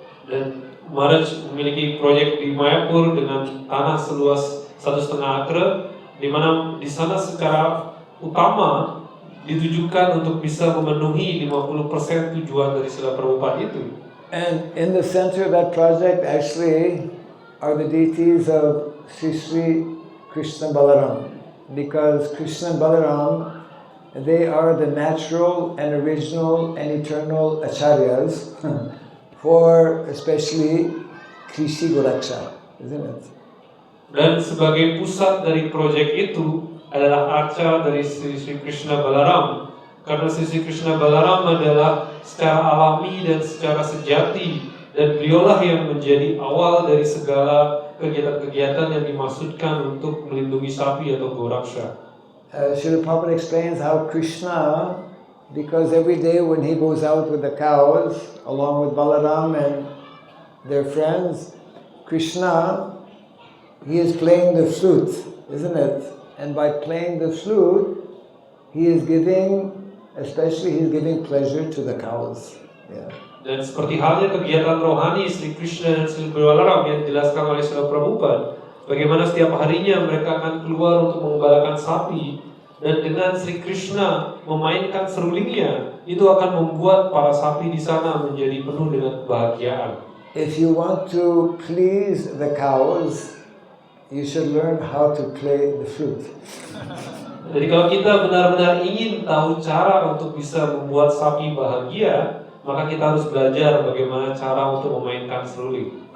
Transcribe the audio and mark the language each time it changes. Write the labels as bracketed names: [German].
[Indonesian] Dan Maharaj memiliki proyek di Mayapur dengan tanah seluas 1,5 acre, di mana di sana secara utama ditujukan untuk bisa memenuhi 50% tujuan dari Srila Prabhupada itu. [English] And in the center of that project actually are the deities of Sri Krishna Balaram, because Krishna and Balaram, they are the natural and original and eternal acharyas for especially Krishi Goraksha, isn't it? [Indonesian] Dan sebagai pusat dari proyek itu adalah arca dari Sri Krishna Balaram, karena Sri Krishna Balaram adalah secara alami dan secara sejati Dan beliaulah yang menjadi awal dari segala kegiatan-kegiatan yang dimaksudkan untuk melindungi sapi atau goraksha. [English] Srila Prabhupada explains how Krishna, because every day when he goes out with the cows, along with Balaram and their friends, Krishna, he is playing the flute, isn't it? And by playing the flute, he is giving, especially he's giving pleasure to the cows. Yeah. [Indonesian] Dan seperti halnya kegiatan rohani Sri Krishna dan Sri Balaram yang dijelaskan oleh Srila Prabhupada, bagaimana setiap harinya mereka akan keluar untuk mengembalakan sapi, dan dengan Sri Krishna memainkan serulingnya, itu akan membuat para sapi di sana menjadi penuh dengan kebahagiaan. [English] If you want to please the cows, you should learn how to play the flute. [Indonesian] Jadi kalau kita benar-benar ingin tahu cara untuk bisa membuat sapi bahagia, maka kita harus belajar bagaimana cara untuk memainkan seruling.